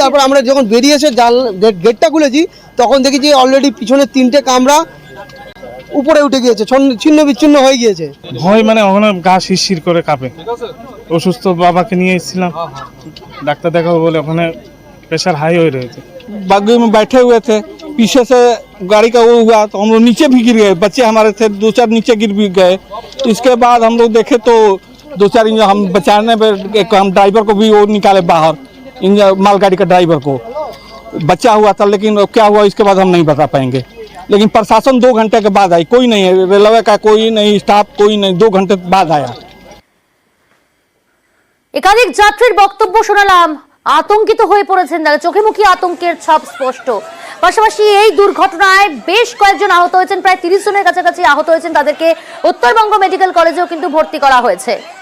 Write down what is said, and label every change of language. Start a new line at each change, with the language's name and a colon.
Bangla: তারপর আমরা যখন বেরিয়েছে গেটটা খুলেছি, তখন দেখি যে অলরেডি পিছনে 3টে কামরা উপরে উঠে গিয়েছে, ছিন্ন বিচ্ছিন্ন হয়ে গিয়েছে। ভয় মানে ওখানে গা শিরশির করে কাঁপে। অসুস্থ বাবাকে নিয়ে এসেছিলাম, ডাক্তার দেখাবো বলে, ওখানে
Hindi: प्रेशर हाई हो रहे थे। बागी में बैठे हुए थे, पीछे से गाड़ी का वो हुआ तो हम लोग नीचे भी गिर गए, बच्चे हमारे थे 2-4 नीचे गिर भी गए। इसके बाद हम लोग देखे तो 2-4 हम बचाने पर हम ड्राइवर को भी वो निकाले बाहर, मालगाड़ी का ड्राइवर को बचा हुआ था, लेकिन क्या हुआ इसके बाद हम नहीं बता पाएंगे। लेकिन प्रशासन 2 घंटे के बाद आई, कोई नहीं है, रेलवे का कोई नहीं, स्टाफ कोई नहीं, 2 घंटे बाद आया।
Bangla: একাধিক যাত্রীর বক্তব্য শোনালাম, আতঙ্কিত হয়ে পড়েছেন তারা, চোখে মুখে আতঙ্কের ছাপ স্পষ্ট। পাশাপাশি এই দুর্ঘটনায় বেশ কয়েকজন আহত হয়েছেন, প্রায় 30 জনের কাছাকাছি আহত হয়েছেন। তাদেরকে উত্তরবঙ্গ মেডিকেল কলেজেও কিন্তু ভর্তি করা হয়েছে।